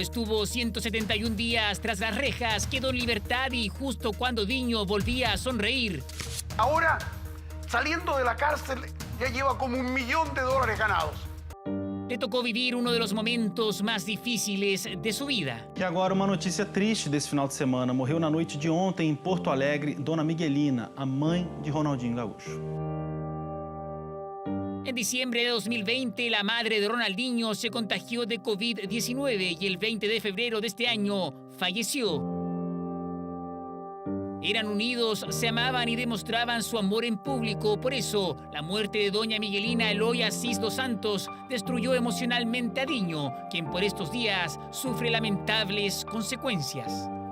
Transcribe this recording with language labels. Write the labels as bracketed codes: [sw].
[es] Estuvo 171 días tras las rejas, quedó en libertad y justo cuando Diño volvía a sonreír. Ahora, saliendo de la cárcel, ya lleva como $1 millón ganados. Le tocó vivir uno de los momentos más difíciles de su vida. [pt] E agora uma notícia triste desse final de semana. Morreu na noite de ontem em Porto Alegre, Dona Miguelina, a mãe de Ronaldinho Gaúcho. [es] En diciembre de 2020, la madre de Ronaldinho se contagió de COVID-19 y el 20 de febrero de este año falleció. Eran unidos, se amaban y demostraban su amor en público. Por eso, la muerte de doña Miguelina Eloy Asís dos Santos destruyó emocionalmente a Diño, quien por estos días sufre lamentables consecuencias.